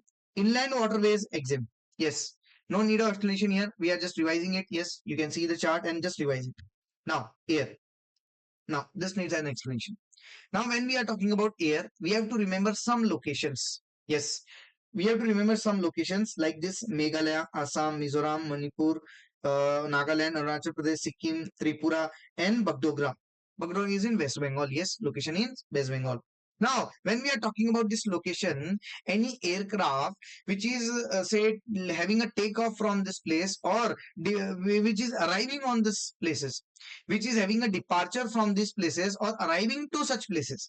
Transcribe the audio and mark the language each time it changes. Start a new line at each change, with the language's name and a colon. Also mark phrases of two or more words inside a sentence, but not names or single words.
English: Inland waterways exempt. Yes, no need of explanation here. We are just revising it. Yes, you can see the chart and just revise it. Now, air. Now, this needs an explanation. Now, when we are talking about air, we have to remember some locations. Yes, we have to remember some locations like this: Meghalaya, Assam, Mizoram, Manipur, Nagaland, Arunachal Pradesh, Sikkim, Tripura, and Bagdogra. Bagdogra is in West Bengal. Yes, location is West Bengal. Now, when we are talking about this location, any aircraft which is say having a takeoff from this place, or which is arriving on this places, which is having a departure from these places or arriving to such places.